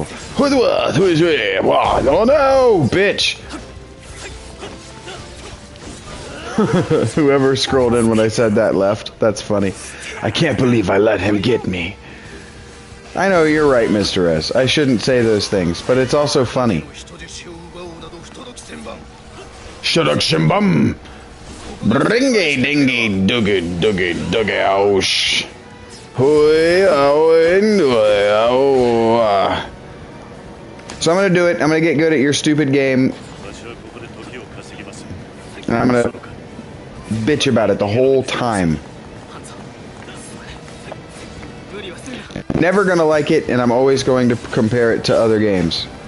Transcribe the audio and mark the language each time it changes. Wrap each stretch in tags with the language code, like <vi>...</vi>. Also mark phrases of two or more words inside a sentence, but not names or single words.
<en>Oh no, bitch! Whoever scrolled in when I said that left. That's funny. I can't believe I let him get me. I know, you're right, Mr. S. I shouldn't say those things, but it's also funny. Shuduk Shimbum! Bringy dingy doogie doogie doogie ouch. Hoi So I'm gonna do it. I'm gonna get good at your stupid game. And I'm gonna bitch about it the whole time. Never gonna like it, and I'm always going to compare it to other games.</en>